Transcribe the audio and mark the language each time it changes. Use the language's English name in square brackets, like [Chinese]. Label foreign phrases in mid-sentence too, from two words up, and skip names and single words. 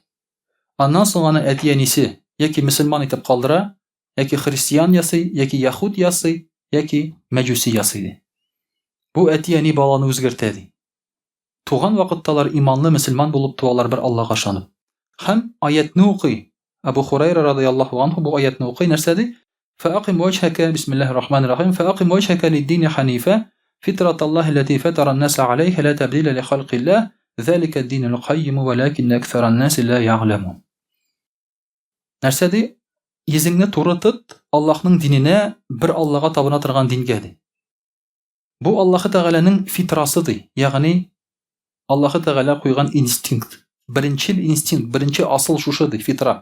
[Tatar] Аннан соң аны әти-әнисе яки мөселман итеп калдыра, яки христиан ясый, яки яһуд ясый, яки мәҗүси ясый ди. Бу әти-әни баланы үзгәртә ди. Туган вакытталар иманлы мөселман булып туалар бер Аллаһка ышанып. Һәм аятны укый. Абу Хурайра [Arabic] رضي الله عنه [Tatar] бу аятны укый, нәрсә ди? [Arabic] فأقم وجهك بسم الله الرحمن الرحيم فأقم وجهك للدين حنيفا فطرة الله التي فطر الناس عليها لا تبديل لخلق الله ذلك الدين القيم ولكن أكثر الناس لا يعلمون. [Tatar] Нәрсә ди? Йөзеңне туры тот, Аллаһның диненә, бер Аллаһка табына торган дингә ди. Бу Аллаһ Тәгаләнең фитрасы ди. Ягъни Аллаһ Тәгалә куйган инстинкт. Беренче инстинкт, беренче асыл шушы ди, фитра.